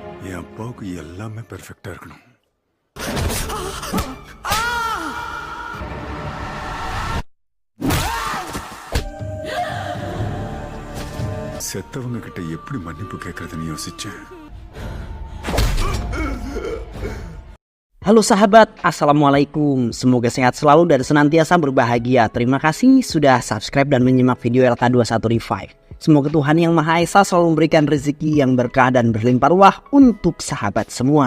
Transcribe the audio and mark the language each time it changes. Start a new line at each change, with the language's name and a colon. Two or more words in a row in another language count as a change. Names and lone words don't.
Tamil: என் அப்பாவுக்கு எல்லாமே பெர்ஃபெக்டா இருக்கணும். செத்தவங்க கிட்ட எப்படி மன்னிப்பு கேட்கறதுன்னு யோசிச்சேன்.
Indonesian: Halo sahabat, Assalamualaikum. Semoga sehat selalu dan senantiasa berbahagia. Terima kasih sudah subscribe dan menyimak video LK21 Revive. Semoga Tuhan Yang Maha Esa selalu memberikan rezeki yang berkah dan berlimpah ruah untuk sahabat semua.